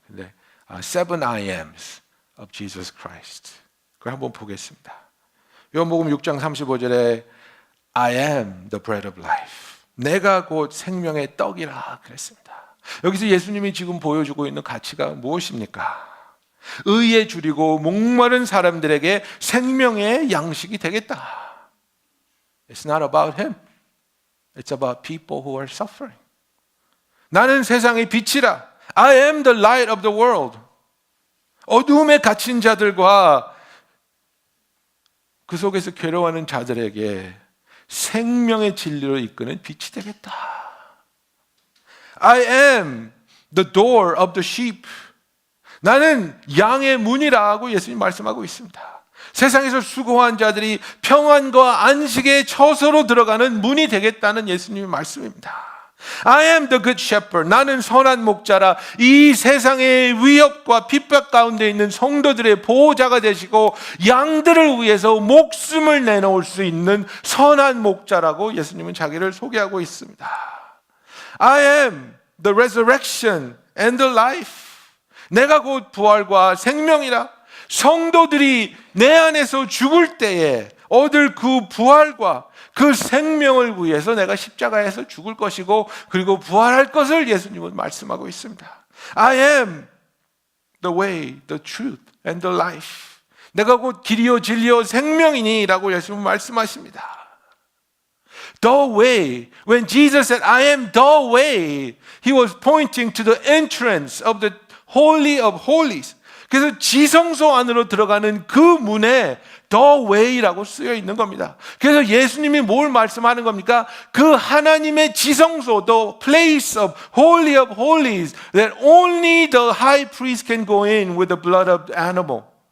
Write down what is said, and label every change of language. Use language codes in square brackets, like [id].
[ko] 근데 [en] 7 I ams of Jesus Christ. [ko] 그걸 한번 보겠습니다. 요한복음 6장 35절에 [en] I am the bread of life. [ko] 내가 곧 생명의 떡이라 그랬습니다. 여기서 예수님이 지금 보여주고 있는 가치가 무엇입니까? 의에 줄이고 목마른 사람들에게 생명의 양식이 되겠다. [en] It's not about him. It's about people who are suffering. [ko] 나는 세상의 빛이라. [en] I am the light of the world. [ko] 어두움에 갇힌 자들과 그 속에서 괴로워하는 자들에게 생명의 진리로 이끄는 빛이 되겠다. [en] I am the door of the sheep. [ko] 나는 양의 문이라고 예수님 말씀하고 있습니다. 세상에서 수고한 자들이 평안과 안식의 처소로 들어가는 문이 되겠다는 예수님의 말씀입니다. [en] I am the good shepherd. [ko] 나는 선한 목자라. 이 세상의 위협과 핍박 가운데 있는 성도들의 보호자가 되시고 양들을 위해서 목숨을 내놓을 수 있는 선한 목자라고 예수님은 자기를 소개하고 있습니다. [en] I am the resurrection and the life. [ko] 내가 곧 부활과 생명이라. 성도들이 내 안에서 죽을 때에 얻을 그 부활과 그 생명을 위해서 내가 십자가에서 죽을 것이고 그리고 부활할 것을 예수님은 말씀하고 있습니다. [en] I am the way, the truth and the life. [ko] 내가 곧 길이요 진리요 생명이니 라고 예수님은 말씀하십니다. [en] The way. When Jesus said, I am the way, He was pointing to the entrance of the Holy of Holies. [ko] 그래서 지성소 안으로 들어가는 그 문에 The Way라고 쓰여 있는 겁니다. 그래서 예수님이 뭘 말씀하는 겁니까? 그 하나님의 지성소, [en] The place of Holy of Holies, that only the high priest can go in with the blood of the animal.